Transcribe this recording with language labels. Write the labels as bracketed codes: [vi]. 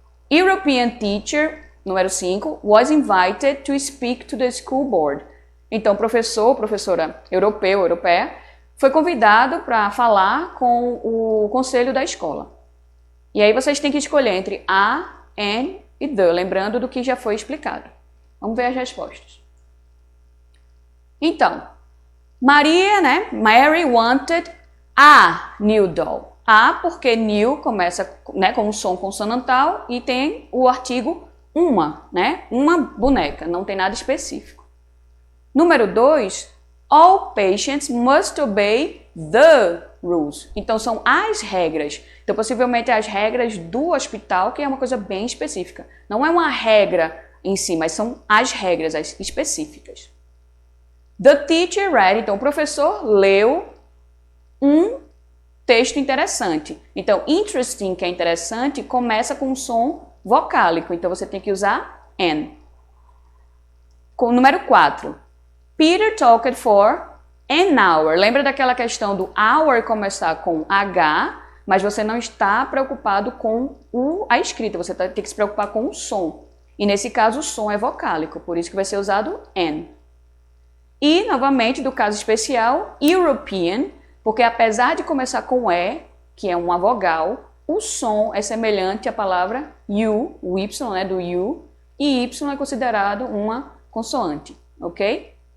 [en] European teacher, [pt] número 5, [en] was invited to speak to the school board. [pt] Então, professora europeu, europeia, foi convidado para falar com o conselho da escola. E aí vocês têm que escolher entre a, an e the, lembrando do que já foi explicado. Vamos ver as respostas. Então, [en] Mary wanted a new doll. [pt] A porque new começa com um som consonantal e tem o artigo uma, uma boneca, não tem nada específico. Número 2, [en] all patients must obey the rules. [pt] Então, são as regras. Então, possivelmente, as regras do hospital, que é uma coisa bem específica. Não é uma regra em si, mas são as regras, as específicas. [en] The teacher read. [pt] Então, o professor leu um texto interessante. Então, interesting, que é interessante, começa com um som vocálico. Então, você tem que usar an. Com o número 4. [en] Peter talked for an hour. [pt] Lembra daquela questão do hour começar com H, mas você não está preocupado com a escrita, você tem que se preocupar com o som. E nesse caso o som é vocálico, por isso que vai ser usado an. E, novamente, do caso especial, European, porque apesar de começar com E, que é uma vogal, o som é semelhante à palavra you, o Y, do you, e Y é considerado uma consoante, ok?